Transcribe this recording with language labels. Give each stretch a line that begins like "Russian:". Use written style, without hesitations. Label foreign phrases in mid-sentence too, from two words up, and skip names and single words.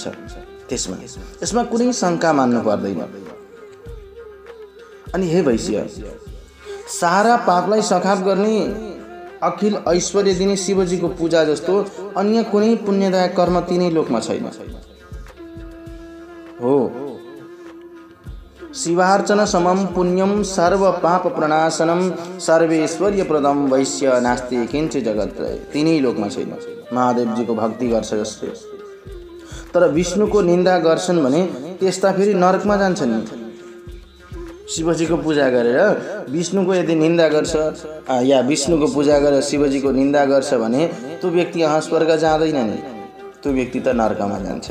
Nepali: यसमा कुनै शङ्का मान्नु पर्दैन। अनि हे वैश्य, सारा पापलाई सखाप गर्ने अखिल ऐश्वर्य दिने शिवजीको पूजा जस्तो अन्य कुनै पुण्यदायक कर्म तिनै लोकमा छैन। हो,
Sanskrit: शिवार्चन समम पुण्यम सर्व पाप प्रणाशनम सर्वेश्वर्य प्रदम वैश्य नास्ति किञ्चित् जगत,
Nepali: तिनै लोकमा छैन। महादेवजीको भक्ति गर्छ जसले, तर विष्णुको निन्दा गर्छन् भने त्यस्ता फेरि नरकमा जान्छन्। शिवजीको पूजा गरेर विष्णुको यदि निन्दा गर्छ या विष्णुको पूजा गरेर शिवजीको निन्दा गर्छ भने त्यो व्यक्ति यहाँ स्वर्ग जाँदैन नि, त्यो व्यक्ति त नरकमा जान्छ।